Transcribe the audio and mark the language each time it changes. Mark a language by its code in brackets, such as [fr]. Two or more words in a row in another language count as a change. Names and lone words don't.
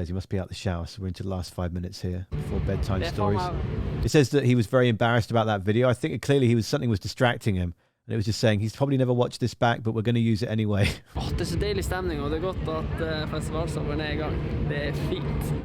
[en] He must be out the shower, so we're into the last 5 minutes here before bedtime stories. It says that he was very embarrassed about that video. I think clearly something was distracting him, and it was just saying he's probably never watched this back, but we're going to use it anyway. [no] Det så deilig stemning, og det godt at festivalsommeren I gang. Det fint.